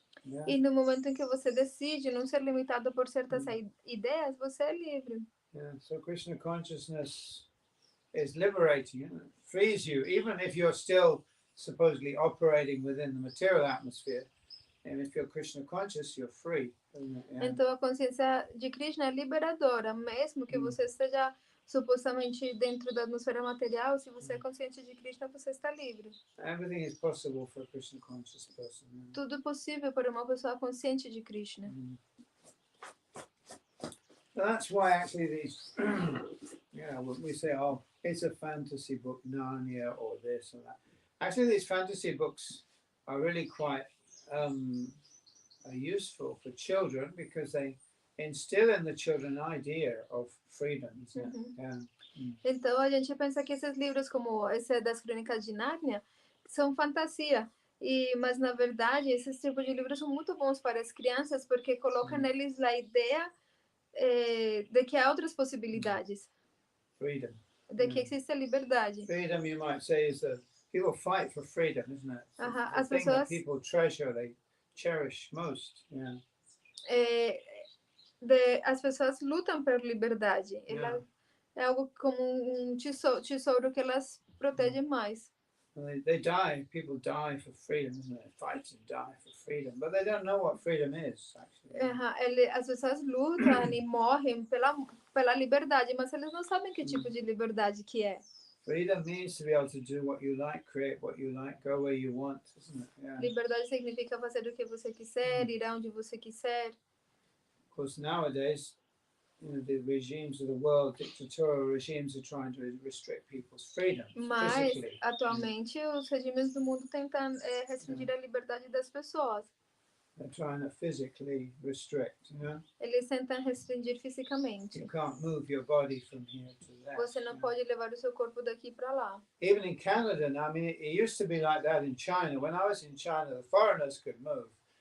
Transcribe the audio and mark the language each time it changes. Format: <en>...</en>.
<en>Yeah.</en> <pt>E no momento em que você decide não ser limitado por certas ideias, você é livre.</pt> <en>Yeah. So Krishna consciousness is liberating, it frees you, even if you're still supposedly operating within the material atmosphere. And if you're Krishna conscious, you're free. Isn't it? Yeah.</en> <pt>Então a consciência de Krishna é liberadora, mesmo que você esteja supostamente dentro da atmosfera material, se você é consciente de Krishna, você está livre.</pt> <en>Everything is possible for a Krishna conscious person. Yeah.</en> <pt>Tudo é possível para uma pessoa consciente de Krishna.</pt> <en>So that's why actually these, we say, oh, it's a fantasy book, Narnia, or this or that. Actually, these fantasy books are really quite useful for children because they instill in the children an idea of freedom. Isn't it? Yeah.</en> <pt>Então a gente pensa que esses livros, como esse das Crônicas de Nárnia, são fantasia. Mas na verdade, esses tipos de livros são muito bons para as crianças porque colocam neles a ideia de que há outras possibilidades.</pt> <en>Freedom.</en> <pt>De que existe a liberdade.</pt> <en>Freedom, you might say, is that people fight for freedom, isn't it? The</en> <pt>As</pt> <en>thing that</en> <pt>pessoas</pt> <en>people treasure, they cherish most. Yeah.</en> <pt>As pessoas lutam por liberdade. Ela é algo como tesouro que elas protegem mais.</pt> <en>They die. People die for freedom, isn't it? Fight and die for freedom, but they don't know what freedom is actually.</en> <pt>As pessoas lutam e morrem pela liberdade, mas eles não sabem que tipo de liberdade que é.</pt> <en>Freedom means to be able to do what you like, create what you like, go where you want, isn't it? Yeah.</en> <pt>Liberdade significa fazer o que você quiser, ir aonde você quiser.</pt> <en>Of course, nowadays, the regimes of the world, dictatorial regimes, are trying to restrict people's freedom physically.</en> <pt>Atualmente, os regimes do mundo tentam restringir a liberdade das pessoas.</pt> <en>They're trying to physically restrict, you know?</en> <pt>Eles tentam restringir fisicamente.</pt> <en>You can't move your body from here to there.</en> <pt>Você não pode levar o seu corpo daqui para lá.</pt> <en>Even in Canada now, I mean, it used to be like that in China. When I was in China, the foreigners could move.</en>